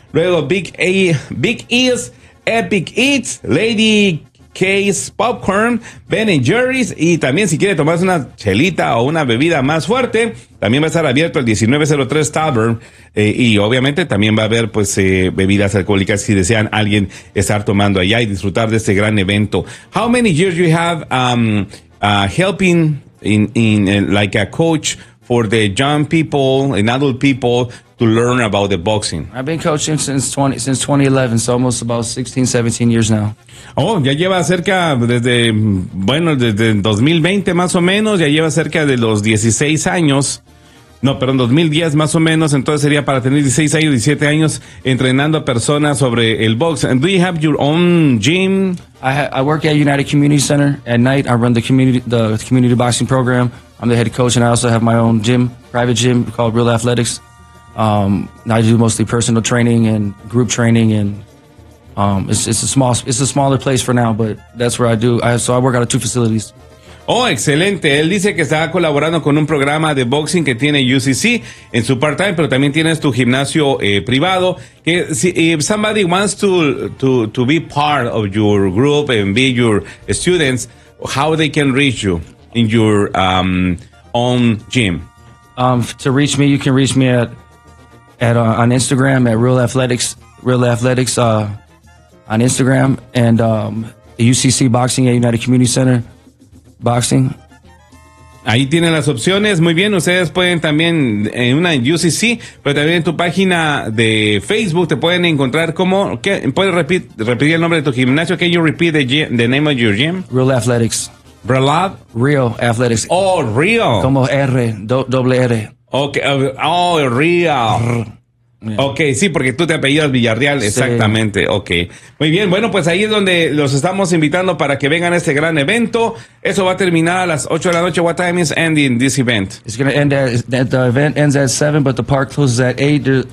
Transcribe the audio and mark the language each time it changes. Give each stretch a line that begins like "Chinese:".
Spanish: Luego Big Eats, Epic Eats, Lady Case Popcorn, Ben & Jerry's, y también si quiere tomarse una chelita o una bebida más fuerte, también va a estar abierto el 1903 Tavern, y obviamente también va a haber pues bebidas alcohólicas si desean alguien estar tomando allá y disfrutar de este gran evento.
English: How many years you have helping in like a coach for the young people and adult people to learn about the boxing? I've been coaching since 2011, so almost about 16, 17 years now.
Spanish: Oh, ya lleva cerca desde, bueno, desde 2020 más o menos, ya lleva cerca de los 16 años. No, perdón, 2010 más o menos, entonces sería para tener 16 años, 17 años entrenando a personas sobre el box.
English: And do you have your own gym? I work at United Community Center. At night, I run the community boxing program. I'm the head coach, and I also have my own gym, private gym called Real Athletics. I do mostly personal training and group training, and it's a smaller place for now, but that's where I do. So I work out of two facilities.
Spanish: Oh, excelente. Él dice que está colaborando con un programa de boxing que tiene UCC en su part-time, pero también tienes tu gimnasio privado. Que si,
English: if somebody wants to be part of your group and be your students, how they can reach you in your own gym? To reach me, you can reach me at on Instagram at Real Athletics, on Instagram, and UCC Boxing at United Community Center. Boxing.
Spanish: Ahí tienen las opciones. Muy bien, ustedes pueden también en una en UCC, pero también en tu página de Facebook te pueden encontrar como, ¿qué? ¿Puedes repetir el nombre de tu gimnasio?
English: Can you repeat the name of your gym? Real Athletics.
Spanish: ¿Verdad? Real Athletics. Oh, Real. Como R, doble R.
English: Okay. Oh, Real. Yeah.
Spanish: Ok, sí, porque tú te apellidas Villarreal, sí. Exactamente, ok. Muy bien, bueno, pues ahí es donde los estamos invitando para que vengan a este gran evento. Eso va a terminar a las 8 de la noche.
English: What time is ending this event? It's going to end at, the event ends at 7, but the park closes at 8.